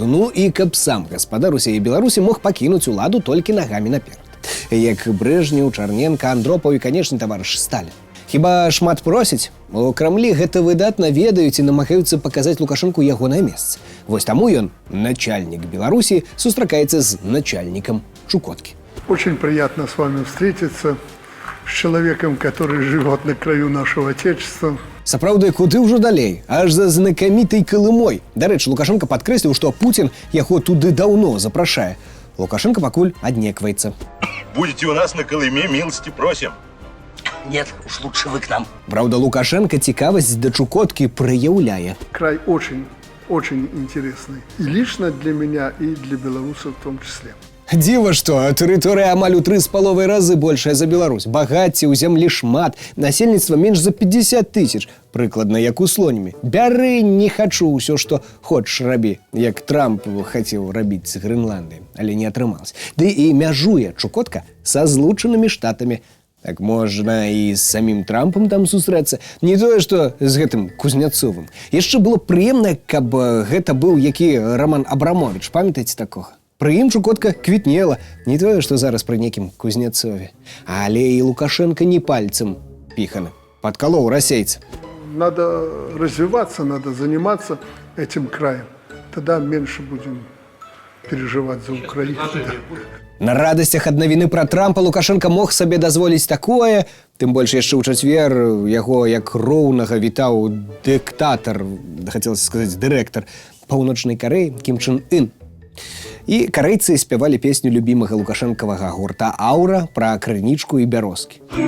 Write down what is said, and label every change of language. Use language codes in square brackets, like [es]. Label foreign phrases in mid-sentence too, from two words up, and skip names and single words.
[be] Ну і каб сам гаспадар усей Беларусі мог пакінуць уладу толькі нагамі наперад. Як Брэжнеў, Чарненка, Андропаў і, канечне, таварыш Сталін. Хіба шмат просіць? У Крамлі гэта выдатна ведаюць і намагаюцца паказаць Лукашэнку ягонае месца. Вось таму ён, начальнік Беларусі, сустракаецца з [ru] начальником Чукотки. Очень приятно с вами встретиться, с человеком, который живет на краю нашего Отечества. [be] Сапраўды, куды ўжо далей? Аж за знакамітай Калымой. Дарэчы, Лукашэнка падкрэсліў, што Путін яго туды даўно запрашае. Лукашэнка пакуль аднекваецца. [ru] Будете у нас на Колыме, милости просим. Нет, уж лучше вы к нам. [be] Праўда, Лукашэнка цікавасць да Чукоткі праяўляе. [ru] Край очень интересный. И лично для меня, и для белорусов в том числе. [be] Дзіва што, тэрыторыя амаль у 3,5 разы большая за Беларусь. Багацце ў зямлі шмат, насельніцтва менш за 50 000, прыкладна як у Слонімі. Бяры, не хачу, ўсё, што хочаш рабі, як Трамп хацеў рабіць з Грэнландыі, але не атрымалася. Ды і мяжуе Чукотка са Злучанымі Штатамі. Так можна і з самім Трампам там сустрэцца. Не тое, што з гэтым Кузняцовым. Яшчэ было прыемна, каб гэта быў які Роман Абрамович. Памятаеце такога? Пры ім Чукотка квітнела, не тое, што зараз пры некім Кузнецове. Але і Лукашенко не пальцем піханы. Падкалоў расейца. [ru] Надо развиваться, надо заниматься этим краем. Тогда меньше будем переживать за Украину. [be] На радасцях ад навіны пра Трампа Лукашенко мог сабе дазволіць такое, тым больш яшчэ ў чацвер яго як роўнага вітаў дыктатар, хацелася сказаць дырэктар Паўночнай Карэі Кім Чен Ын. І карэйцы спявалі песню любімага лукашэнкавага гурта «Аура» пра крынічку і бярозкі.